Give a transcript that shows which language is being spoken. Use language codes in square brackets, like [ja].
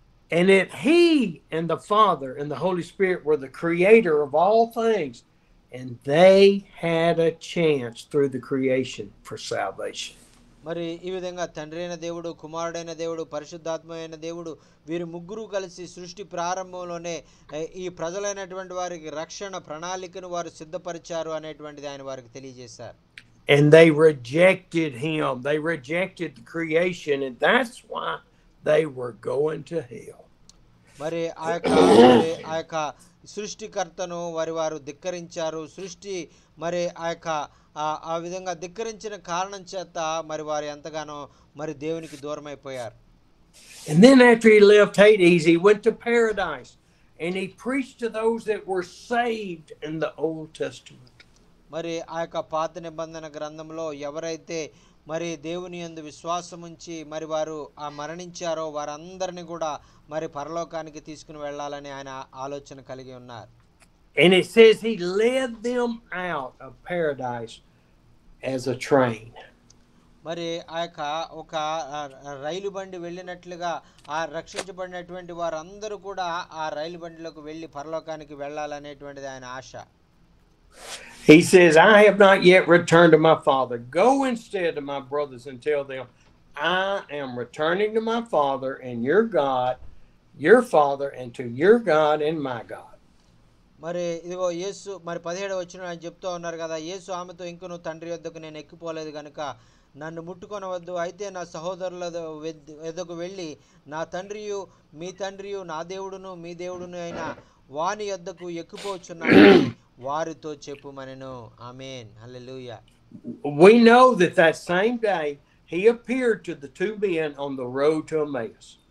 [en] And that he and the Father and the Holy Spirit were the creator of all things, and they had a chance through the creation for salvation. [te] మరి ఈ విధంగా తండ్రి అయిన దేవుడు, కుమారుడైన దేవుడు, పరిశుద్ధాత్మ అయిన దేవుడు వీరు ముగ్గురు కలిసి సృష్టి ప్రారంభంలోనే ఈ ప్రజలైనటువంటి వారికి రక్షణ ప్రణాళికను వారు సిద్ధపరిచారు అనేటువంటిది ఆయన వారికి తెలియజేశారు. [en] And they rejected him. They rejected the creation, and that's why they were going to hell. [te] మరి ఆ యొక్క సృష్టికర్తను వారు ధిక్కరించారు. సృష్టి మరి ఆ విధంగా ధిక్కరించిన కారణం చేత మరి వారు ఎంతగానో మరి దేవునికి దూరమైపోయారు. [en] And then after he left Hades, he went to paradise and he preached to those that were saved in the Old Testament. [te] మరి ఆ యొక్క పాత నిబంధన గ్రంథంలో ఎవరైతే మరి దేవుని యందు విశ్వాసం ఉంచి మరి వారు మరణించారో వారందరిని కూడా మరి పరలోకానికి తీసుకుని వెళ్ళాలని ఆయన ఆలోచన కలిగి ఉన్నారు. [en] And it says he led them out of paradise as a train. [te] మరి ఆ యొక్క ఒక రైలు బండి వెళ్ళినట్లుగా ఆ రక్షించబడినటువంటి వారందరూ కూడా ఆ రైలు బండిలోకి వెళ్ళి పరలోకానికి వెళ్ళాలనేటువంటిది ఆయన ఆశ. [en] He says, I have not yet returned to my Father. Go instead to my brothers and tell them, I am returning to my Father and your God, your Father, and to your God and my God. [te] మరి ఇదిగో యేసు మరి 17వ వచనంలో ఆయన చెప్తూ ఉన్నారు కదా, యేసు ఆమెతో ఇంకను తండ్రి వద్దకు నేను ఎక్కిపోలేదు కనుక నన్ను ముట్టుకొనవద్దు. అయితే నా సహోదరుల వద్దకు వెళ్ళి నా తండ్రియు మీ తండ్రియు నా దేవుడును మీ దేవుడును అయిన వాని యొద్దకు ఎక్కిపోచున్నానని వారితో చెప్పుమనెను. ఆమేన్. హల్లెలూయా. [en] We know that same day he appeared to the two men on the road to Emmaus.